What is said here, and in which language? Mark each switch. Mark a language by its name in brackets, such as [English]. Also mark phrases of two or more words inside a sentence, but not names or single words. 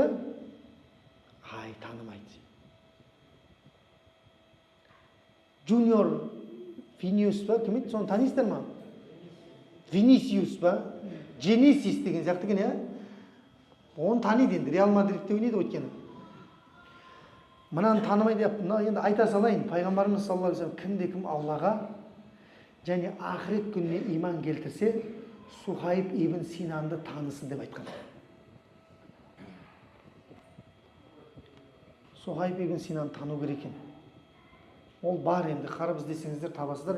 [Kazakh] Ай, танымайды. Junior Винисиус ба? Кім еді? Соны танисыздар ма? Винисиус ба? Женисис деген сияқты екен, иә? Оны таниды енді. Реал Мадридте ойнайды өйткені. Мынаны танымайды деп, енді айта салайын. Пайғамбарымыз [Arabic] صلى الله عليه وسلم [Kazakh] кімде-кім Аллаға және ақырет күніне иман келтірсе, Сухайб ибн Синанды танысын деп айтқан. Сухайб ибн Синан тану керек екен. Ол бар енді, қарап іздесеңіздер табасыздар.